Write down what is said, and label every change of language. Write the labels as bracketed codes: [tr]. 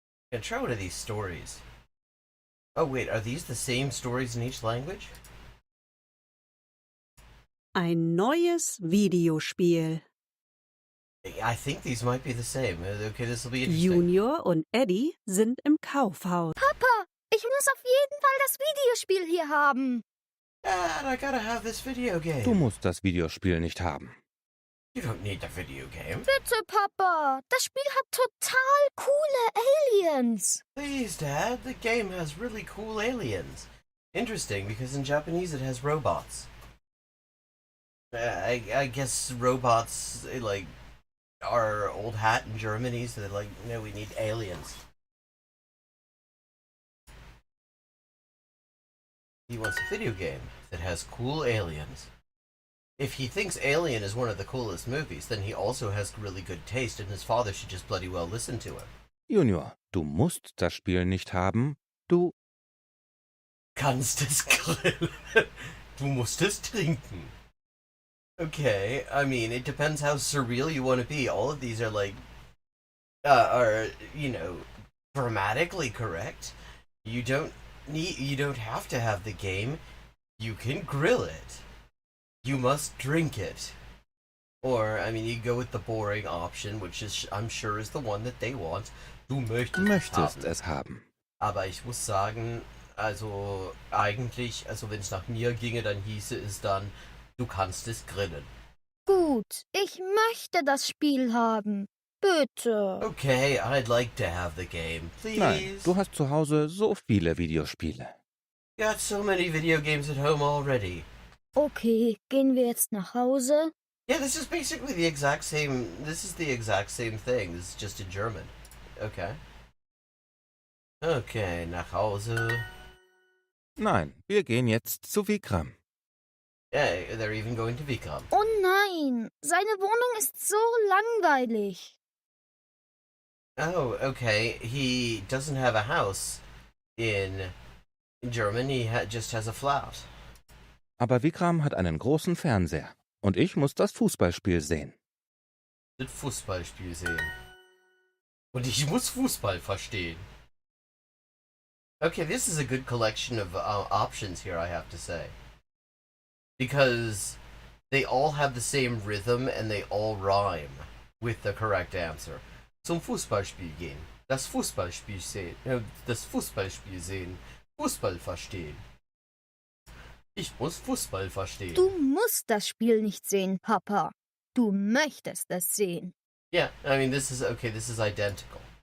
[en] I'm gonna try one of these stories. Oh wait, are these the same stories in each language? [de] Ein neues Videospiel. [en] I think these might be the same. Okay, this will be interesting. [de] Junior und Eddie sind im Kaufhaus. Papa, ich muss auf jeden Fall das Videospiel hier haben. [en] Dad, I gotta have this video game. [de] Du musst das Videospiel nicht haben. [en] You don't need the video game. [de] Bitte, Papa. Das Spiel hat total coole Aliens. [en] Please, Dad. The game has really cool aliens. Interesting, because in Japanese it has robots. I guess robots, like, are old hat in Germany, so they're like, no, we need aliens. He wants a video game that has cool aliens. If he thinks Alien is one of the coolest movies, then he also has really good taste, and his father should just bloody well listen to him. [de] Junior, du musst das Spiel nicht haben. Du kannst es grillen. Du musst es trinken. [en] Okay, I mean, it depends how surreal you want to be. All of these are like, you know, grammatically correct. You don't have to have the game. You can grill it. You must drink it. Or, I mean, you go with the boring option, which is, I'm sure, is the one that they want. [de] Du möchtest es haben. Aber ich muss sagen, also eigentlich, also wenn es nach mir ginge, dann hieße es dann, du kannst es grillen. Gut, ich möchte das Spiel haben. Bitte. [en] Okay, I'd like to have the game, please. [de] Nein, du hast zu Hause so viele Videospiele. [en] Got so many video games at home already. [de] Okay, gehen wir jetzt nach Hause? [en] Yeah, this is basically the exact same. This is the exact same thing. This is just in German. Okay. Okay, [de] nach Hause. Nein, wir gehen jetzt zu Vikram. [en] Yeah, they're even going to Vikram. [de] Oh nein, seine Wohnung ist so langweilig. [en] Oh, okay. He doesn't have a house in Germany. He just has a flat. [de] Aber Vikram hat einen großen Fernseher und ich muss das Fußballspiel sehen. das Fußballspiel sehen. Und ich muss Fußball verstehen. [en] Okay, this is a good collection of options here, I have to say. Because they all have the same rhythm and they all rhyme with the correct answer. [de] Zum Fußballspiel gehen. Das Fußballspiel sehen. Das Fußballspiel sehen. Fußball verstehen. Ich muss Fußball verstehen. Du musst das Spiel nicht sehen, Papa. Du möchtest es sehen. [en] Yeah, I mean, this is identical.